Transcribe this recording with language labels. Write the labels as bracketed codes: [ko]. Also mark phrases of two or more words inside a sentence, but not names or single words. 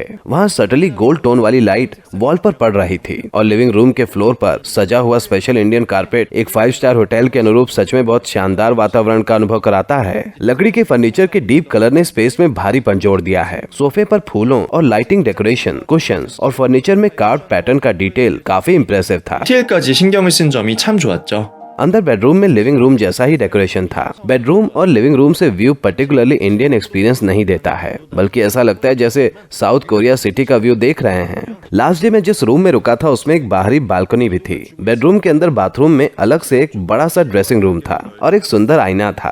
[hi] वहाँ [en] subtly gold tone [hi] वाली [en] light wall [hi] पर पड़ रही थी और [en] living room [hi] के फ्लोर पर सजा हुआ [en] special Indian carpet [hi] एक [en] 5 star hotel [hi] के अनुरूप सच में बहुत शानदार वातावरण का अनुभव कराता है। लकड़ी के फर्नीचर के [en] deep color [hi] ने स्पेस में भारीपन जोड़ दिया है। सोफे पर फूलों और [en] lighting decoration, cushions [hi] और फर्नीचर में [en] carve pattern [hi] का डिटेल काफी इम्प्रेसिव था। [ko] 디테일까지 신경을 쓴 점이 참 좋았죠. [hi] अंदर बेडरूम में [en] living room [hi] जैसा ही डेकोरेशन था। बेडरूम और [en] living room [hi] से [en] view particularly Indian experience [hi] नहीं देता है, बल्कि ऐसा लगता है जैसे साउथ कोरिया सिटी का व्यू देख रहे हैं। [en] last day [hi] में जिस रूम में रुका था उसमें एक बाहरी बालकनी भी थी। बेडरूम के अंदर बाथरूम में अलग से एक बड़ा सा [en] dressing room [hi] था और एक सुंदर आईना था।